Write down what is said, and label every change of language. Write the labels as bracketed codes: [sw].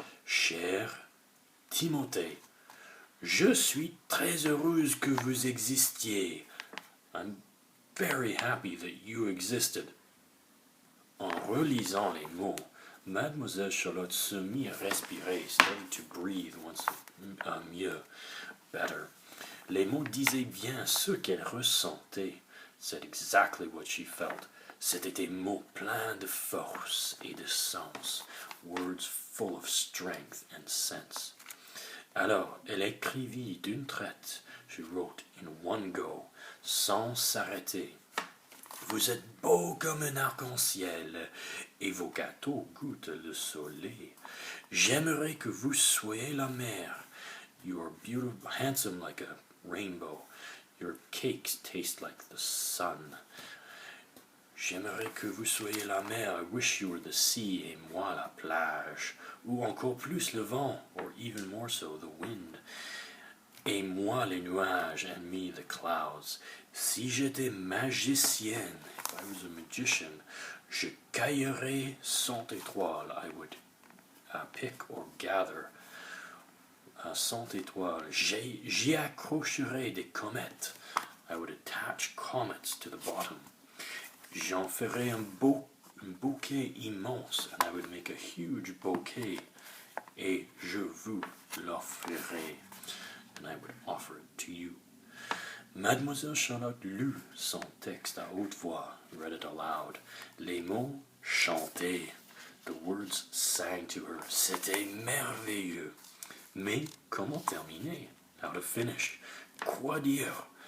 [fr] Cher Timothée, je suis très heureuse que vous existiez. [en] I'm very happy that you existed. [fr] En relisant les mots, Mademoiselle Charlotte se mit à respirer, [en] started to breathe once [fr] mieux, [en] better. [fr] Les mots disaient bien ce qu'elle ressentait, [en] said exactly what she felt. [fr] C'étaient des mots pleins de force et de sens, [en] words full of strength and sense. [fr] Alors, elle écrivit d'une traite, [en] she wrote in one go, [fr] sans s'arrêter. Vous êtes beau comme un arc-en-ciel, et vos gâteaux goûtent le soleil. J'aimerais que vous soyez la mer. [en] You are beautiful, handsome like a rainbow. Your cakes taste like the sun. [fr] J'aimerais que vous soyez la mer. [en] I wish you were the sea, [fr] et moi la plage. Ou encore plus le vent, [en] or even more so the wind. [fr] Et moi les nuages, [en] and me the clouds. [fr] Si j'étais magicienne, [en] if I was a magician, [fr] Je cueillerai 100 étoiles. [en] I would pick or gather 100 étoiles. [fr] J'y accrocherai des comètes. [en] I would attach comets to the bottom. [fr] J'en ferai un bouquet immense. [en] And I would make a huge bouquet. [fr] Et je vous l'offrirai. [en] And I would offer it to you. [fr] Mademoiselle Charlotte lut son texte à haute voix, [en] read it aloud. [fr] Les mots chantaient. [en] The words sang to her. [fr] C'était merveilleux. Mais comment terminer? [en] How to finish? [fr] Quoi dire?